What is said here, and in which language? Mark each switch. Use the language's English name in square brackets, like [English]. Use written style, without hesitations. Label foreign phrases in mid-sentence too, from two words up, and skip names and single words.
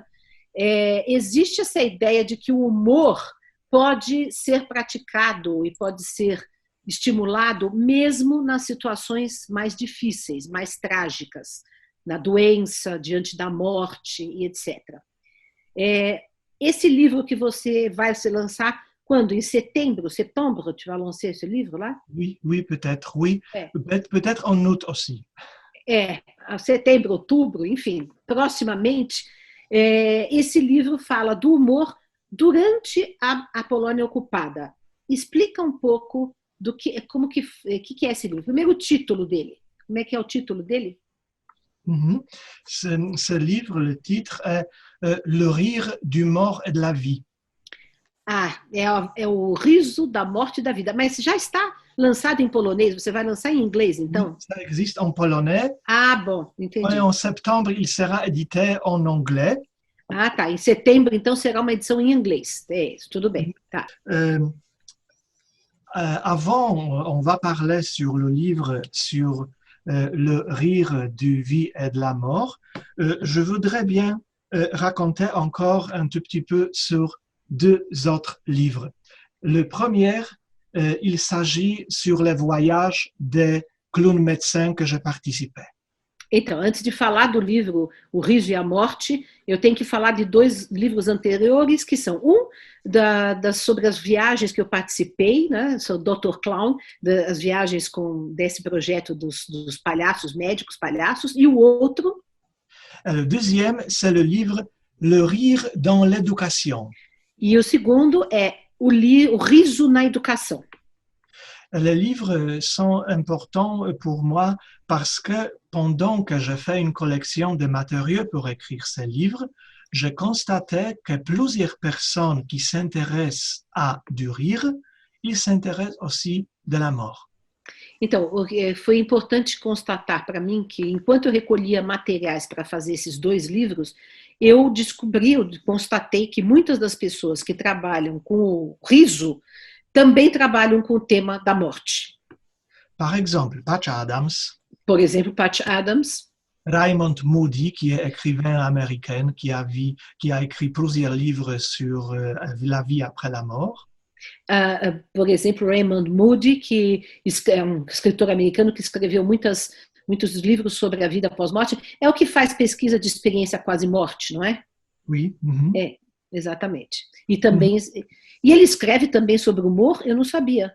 [Portuguese] Existe essa ideia de que o humor pode ser praticado e pode ser estimulado mesmo nas situações mais difíceis, mais trágicas, na doença, diante da morte e etc. Esse livro que você vai se lançar quando? Em setembro, [French] tu vas lancer [Portuguese] esse livro lá? [French] Oui, peut-être, oui. Peut-être en août aussi. [Portuguese] Setembro, outubro, enfim, proximamente. Esse livro fala do humor durante a Polônia ocupada. Explica um pouco do que é esse livro. Primeiro, o título dele. Como é que é o título dele? [French] Ce livre, le titre est Le rire du mort et de la vie. [Portuguese] É o riso da morte e da vida. Mas já está lançado em polonês? Você vai lançar em inglês, então? [French] Ça existe en polonais. [Portuguese] Ah, bom, entendi. [French] Et en septembre, il sera édité en anglais. [Portuguese] Ah, tá. Em setembro, então, será uma edição em inglês. Isso, tudo bem. Tá. [French] Avant, on va parler sur le livre, sur le rire du vie et de la mort. Je voudrais bien raconter encore un tout petit peu sur deux autres livres. Le premier, il s'agit sur les voyages des clowns médecins que j'ai participé. [Portuguese] Então, antes de falar do livro O Riso e a Morte, eu tenho que falar de 2 livros anteriores, que são sobre as viagens que eu participei, né? Sou Dr. Clown, das viagens desse projeto dos palhaços, médicos palhaços, e o outro... [French] Le deuxième, c'est le livre Le rire dans l'éducation. [Portuguese] E o segundo é o Riso na Educação. [French] Les livres sont importants pour moi parce que pendant que je fais une collection de matériaux pour écrire ces livres, je constatais que plusieurs personnes qui s'intéressent à du rire, ils s'intéressent aussi de la mort. [Portuguese] Então, foi importante constatar para mim que, enquanto eu recolhia materiais para fazer esses 2 livros, eu constatei que muitas das pessoas que trabalham com o riso também trabalham com o tema da morte. [French] Par exemple, Patch Adams. [Portuguese] Por exemplo, Patch Adams. [French] Raymond Moody, qui est écrivain américain, qui a écrit plusieurs livres sur la vie après la mort. [Portuguese] Por exemplo, Raymond Moody, que é um escritor americano que escreveu muitos livros sobre a vida pós-morte, é o que faz pesquisa de experiência quase-morte, não é? [French] Oui. [Portuguese] É, exatamente. E e ele escreve também sobre humor, eu não sabia.